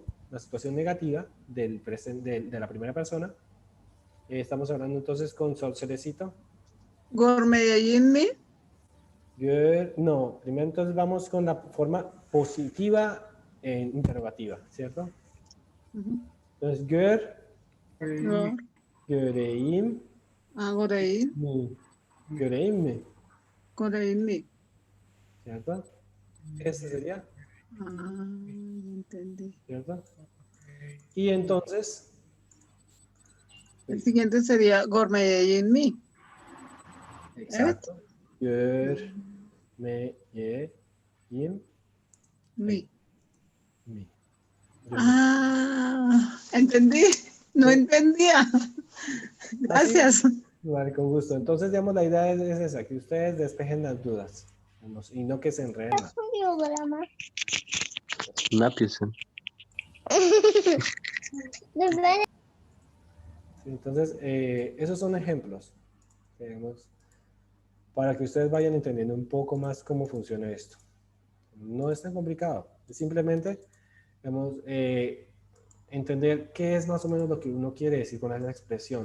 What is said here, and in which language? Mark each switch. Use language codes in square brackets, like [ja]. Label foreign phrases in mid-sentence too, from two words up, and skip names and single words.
[es] La situación negativa del de la primera persona. Estamos hablando entonces con Sol Cerecito. [tr] Gormeín mi. [es] No, primero entonces vamos con la forma positiva interrogativa, ¿cierto? Entonces, [tr] Göreim. Ah, Goreín. Göreim mi. Goreín mi. [es] ¿Cierto? Este sería. Ah, entendí. ¿Cierto? Y entonces. [tr] El siguiente sería Gormeín mi. Exacto. Görmeyeyim mi. mi. [es] Ah, entendí. No entendía. Gracias. Vale, con gusto. Entonces, digamos, la idea es esa, que ustedes despejen las dudas, digamos, y no que se enreden más. [tr] Ne yapıyorsun? [es] Sí, entonces, esos son ejemplos, digamos, para que ustedes vayan entendiendo un poco más cómo funciona esto. No es tan complicado, es simplemente, digamos, entender qué es más o menos lo que uno quiere decir con esa expresión.